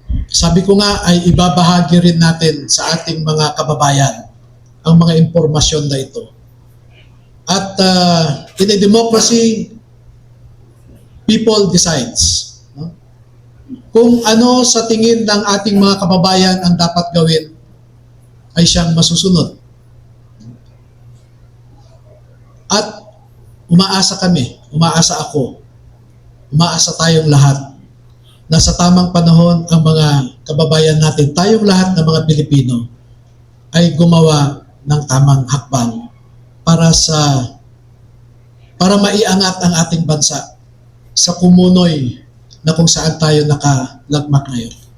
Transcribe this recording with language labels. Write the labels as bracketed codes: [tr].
[tl] Sabi ko nga ay ibabahagi rin natin sa ating mga kababayan ang mga impormasyon na ito. [en] At in a democracy, people decides. No? [tl] Kung ano sa tingin ng ating mga kababayan ang dapat gawin, ay siyang masusunod. At umaasa kami, umaasa ako, umaasa tayong lahat na sa tamang panahon ang mga kababayan natin, tayong lahat ng mga Pilipino, ay gumawa ng tamang hakbang para maiangat ang ating bansa sa kumunoy na kung saan tayo nakalagmak ngayon.